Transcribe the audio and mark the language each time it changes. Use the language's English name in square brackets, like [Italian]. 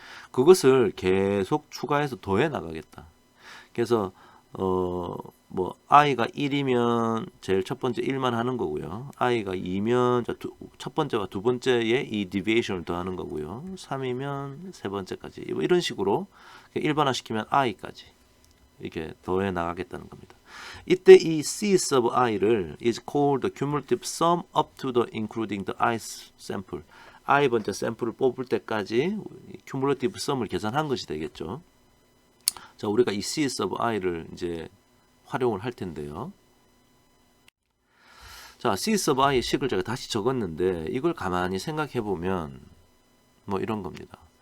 [Korean] 그것을 계속 추가해서 더해 나가겠다. 그래서 뭐 i가 1이면 제일 첫 번째 1만 하는 거고요. i가 2면 첫 번째와 두 번째에 이 deviation을 더하는 거고요. 3이면 세 번째까지 이런 식으로 일반화 시키면 i까지 이렇게 더해 나가겠다는 겁니다. 이때 이 [English] c sub i를 is called the cumulative sum up to the including the i sample. [Korean] i 번째 샘플을 뽑을 때까지 cumulative sum을 계산한 것이 되겠죠. 자, 우리가 이 c sub i를 이제 활용을 할 텐데요. 자, c sub i의 식을 제가 다시 적었는데 이걸 가만히 생각해 보면 뭐 이런 겁니다.